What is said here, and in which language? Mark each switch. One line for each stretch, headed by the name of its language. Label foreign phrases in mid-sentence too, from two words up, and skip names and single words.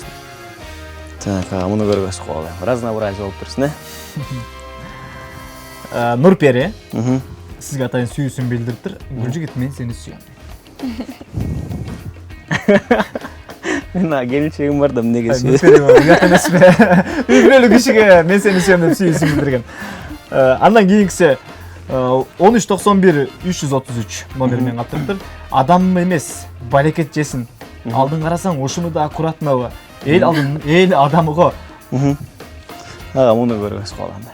Kyrgyz: Так, муну көргөзүп коелу. Разнообразие болуп турсун, э? Нурпери. Сизге атайын сүйүүсүн билдириптир. Гүлжигит, мен сени сүйөм. мен келинчегим бар да эмнеге
Kazakh: Ұят емес пе?
Kyrgyz: Үй бүлөлүү кишиге мен сени сүйөм деп сүйүүсүн билдирген. Андан кийинкиси 1391 333 номеримен каттырыптыр. Адам эмес, барекет жесин. Алдын карасаң ушуну да аккуратнабы. Эл адамы го. ага муну көрбөс калгандай.